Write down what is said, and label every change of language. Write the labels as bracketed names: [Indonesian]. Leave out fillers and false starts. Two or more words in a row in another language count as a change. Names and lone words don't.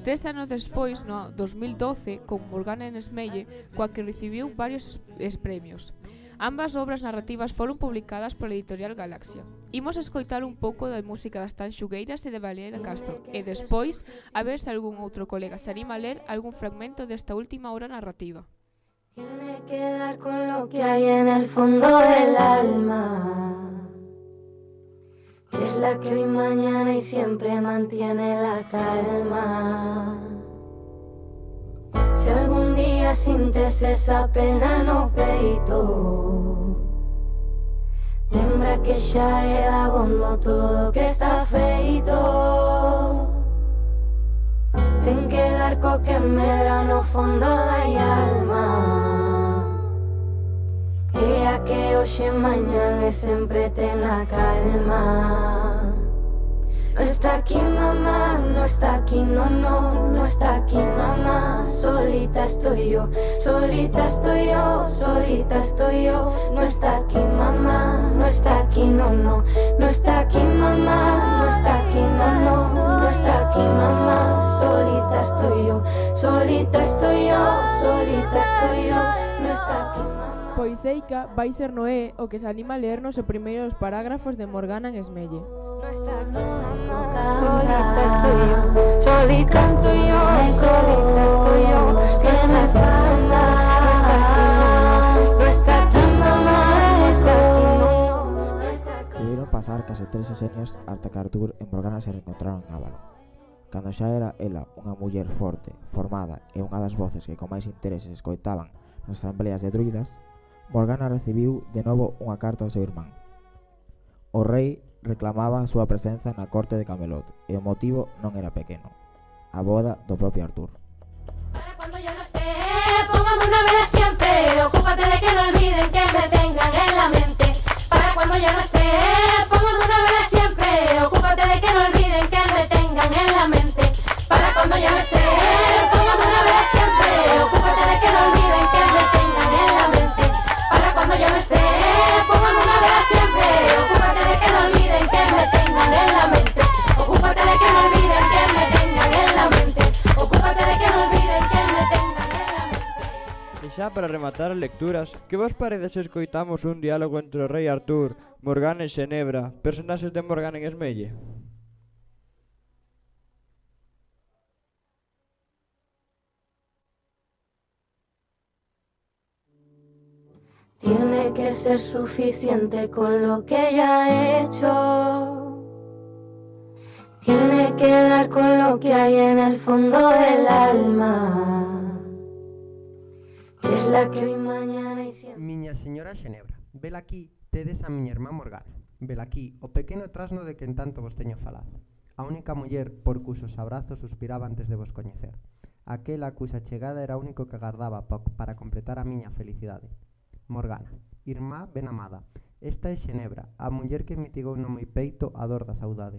[Galician] 3 anos despois, no 2012, con Morgana en Esmelle, coa que recibiu varios premios. Ambas obras narrativas foron publicadas pola editorial Galaxia. Imos escoitar un pouco da música das Tanxugueiras e de Valeria Castro, e despois, a ver se algún outro colega se anima a ler algún fragmento desta última obra narrativa. [Spanish] Tiene que dar con lo que hay en el fondo del alma, que es la que hoy, mañana y siempre mantiene la calma. [Galician] Si algún día sintes esa pena no peito, lembra que xa é dabondo todo que está feito. Ten que dar co que medra no fondo da alma, e a que hoxe mañana e sempre ten a calma. [Spanish] No está aquí mamá, no está aquí, no, no está aquí mamá. Solita estoy yo, solita estoy yo, solita estoy yo. No está aquí mamá, no está aquí, no, no está aquí mamá, no está aquí, no está aquí mamá. Solita estoy yo, solita estoy yo, solita estoy yo. No está aquí mamá. [Galician] Pois Eica vai ser Noé o que se anima a leernos os primeiros parágrafos de Morgana en Esmelle. [Spanish] No está aquí mamá, solita estoy yo, solita estoy yo, solita estoy yo. No está aquí mamá, no está aquí no está aquí mamá, no está aquí no está aquí. [Galician] Deberon pasar case 3 sexenios ata que Artur e Morgana se reencontraron en Avalon. Cando xa era ela unha muller forte, formada e unha das voces que con máis interese escoitaban nas asambleas de druidas, Morgana recibiu de novo unha carta ao seu irmán. O rei reclamaba a súa presenza na corte de Camelot e o motivo non era pequeno: a boda do propio Artur. [Spanish] Para cuando yo no esté, póngame una vela siempre. Ocúpate de que no olviden que me tengan en la mente. Para cuando yo no esté, póngame una vela siempre. Ocúpate de que no olviden que me tengan en la mente. Para cuando yo no esté, póngame una vela siempre. Ocúpate de que no olviden que me tengan en la mente. Para cuando yo no esté, póngame una vela siempre. Ocúpate de que no olviden que me tengan en la mente. Ocúpate de que no olviden que me tengan en la mente. Ocúpate de que no olviden que me tengan en la mente. [Galician] E xa para rematar as lecturas, que vos parece se escoitamos un diálogo entre o rei Artur, Morgana e Xenebra, personaxes de Morgana en Esmelle? [Spanish] Tiene que ser suficiente con lo que ya he hecho. Tiene que dar con lo que hay en el fondo del alma, que es la que hoy, mañana y siempre. [Galician] Miña señora Xenebra, vela aquí, tedes a miña irmá Morgana. Vela aquí, o pequeno trasno de quen tanto vos teño falado. A única muller por cusos abrazos suspiraba antes de vos coñecer. Aquela cusa chegada era o único que agardaba para completar a miña felicidade. Morgana, irmá ben amada, esta é Xenebra, a muller que mitigou no meu peito a dor da saudade.